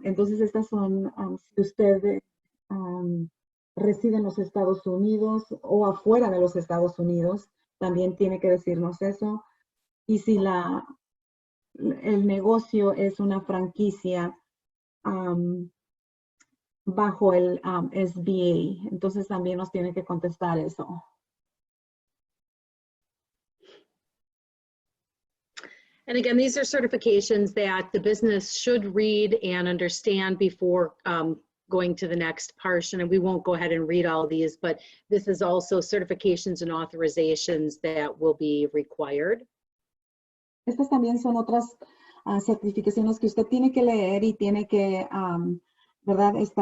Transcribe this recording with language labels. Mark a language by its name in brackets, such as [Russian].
[Spanish] Entonces, estas son, si usted reside en los Estados Unidos o afuera de los Estados Unidos, también tiene que decirnos eso. Y si el negocio es una franquicia bajo el SBA, entonces también nos tiene que contestar eso. [English] And again, these are certifications that the business should read and understand before going to the next portion. And we won't go ahead and read all these, but this is also certifications and authorizations that will be required. [Spanish] Estas también son otras certificaciones que usted tiene que leer y tiene que, ¿verdad?